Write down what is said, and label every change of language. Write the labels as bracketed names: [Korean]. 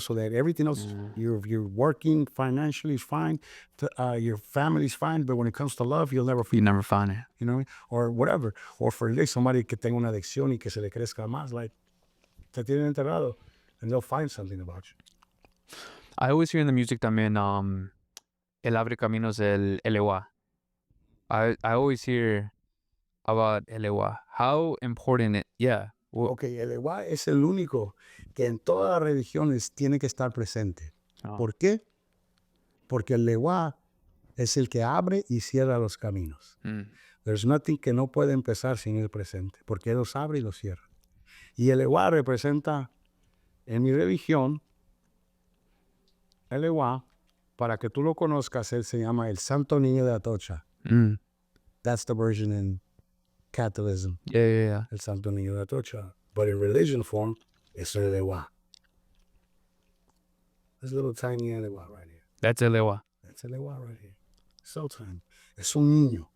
[English] So that everything else, you're working financially is fine. Your family's fine. But when it comes to love, you'll never find it. You know, or whatever. Or for somebody [Spanish] que tenga una adicción y que se le crezca más. Like, te tienen enterrado. [English] And they'll find something about you. I always hear in the music también, [Spanish] El abre caminos, [English] el Elewa. I always hear about Elewa. How important it, [Spanish] Okay, el Elewa es el único que en todas las religiones tiene que estar presente. ¿Por qué? Porque el Elewa es el que abre y cierra los caminos. [English] There's nothing [Spanish] que no puede empezar sin el presente, porque él los abre y los cierra. Y el Elewa representa, en mi religión, el Elewa, para que tú lo conozcas, él se llama el Santo Niño de Atocha. [English] That's the version in Catholicism. Yeah. [Spanish] El Santo Niño de Atocha. [English] But in religion form, it's el Elewa. This little tiny Elewa right here. That's Elewa. That's Elewa right here. So tiny. [Spanish] Es un niño.